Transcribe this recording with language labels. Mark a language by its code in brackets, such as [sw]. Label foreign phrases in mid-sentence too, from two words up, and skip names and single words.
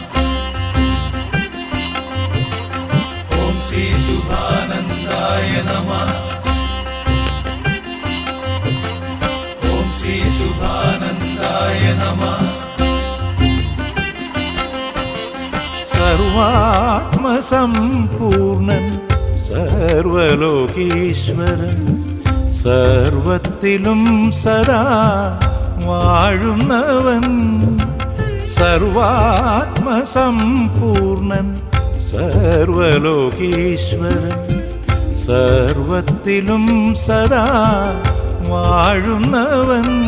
[sa] ओम श्री शुभानंदाय नमः। ओम श्री शुभानंदाय नमः। [ml] സർവാത്മ സംപൂർണൻ സർവലോകീശ്വരൻ സർവത്തിലും സദാ വാഴുന്നവൻ സർവാത്മസമ്പൂർണൻ സർവലോകീശ്വരൻ സർവത്തിലും സദാ വാഴുന്നവൻ